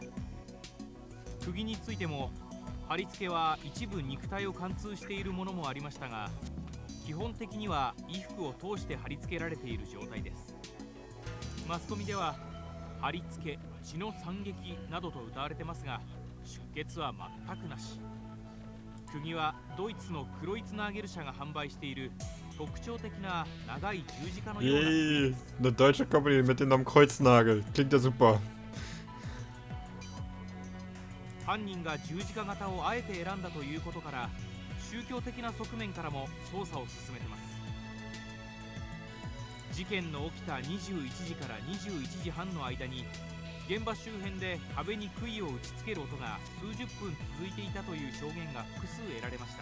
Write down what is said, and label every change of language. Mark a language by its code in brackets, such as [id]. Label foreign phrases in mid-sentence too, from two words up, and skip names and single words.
[ja] 釘についても、貼り付けは一部肉体を貫通しているものもありましたが、基本的には衣服を通して貼り付けられている状態です。マスコミでは貼り付け、血の惨劇などと謳われてますが、出血は全くなし。釘はドイツのクロイツナーゲル社が販売している特徴的な長い十字架のような釘です。 [de] Eine deutsche Company mit dem Namen Kreuznagel. Klingt ja super. [ja] 犯人が十字架型をあえて選んだということから、宗教的な側面からも捜査を進めてます。事件の起きた21時から21時半の間に、現場周辺で壁に杭を打ちつける音が数十分続いていたという証言が複数得られました。